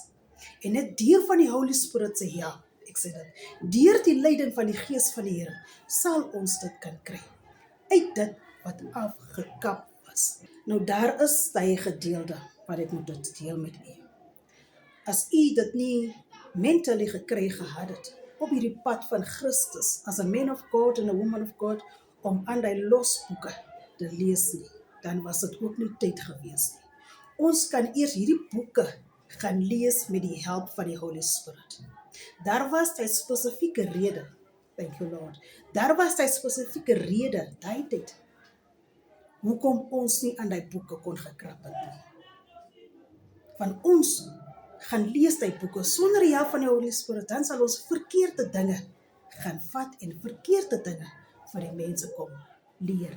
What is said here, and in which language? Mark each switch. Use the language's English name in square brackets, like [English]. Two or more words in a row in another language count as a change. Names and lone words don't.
[Afrikaans] En net deur van die [English] Holy Spirit [Afrikaans] se help, ek sê dit, deur die leiding van die Gees van die Here, sal ons dit kan kry. Uit dit wat afgekap was. Nou daar is die gedeelde wat ek moet dit deel met u. As u dit nie mentally gekry gehad het, op hierdie pad van Christus, [English] as a man of God [Afrikaans] and a woman of God, om aan die losboeke te lees nie, dan was dit ook nie tyd gewees nie. Ons kan eers hierdie boeke gaan lees met die help van die [English] Holy Spirit. [Afrikaans] Daar was die spesifieke rede, [English] thank you Lord, [Afrikaans] daar was die spesifieke rede, die tyd, hoekom ons nie aan die boeke kon gekrap het nie. Van ons gaan lees die boeke sonder die help van die [English] Holy Spirit, [Afrikaans] dan sal ons verkeerde dinge gaan vat en verkeerde dinge vir die mense kom leer.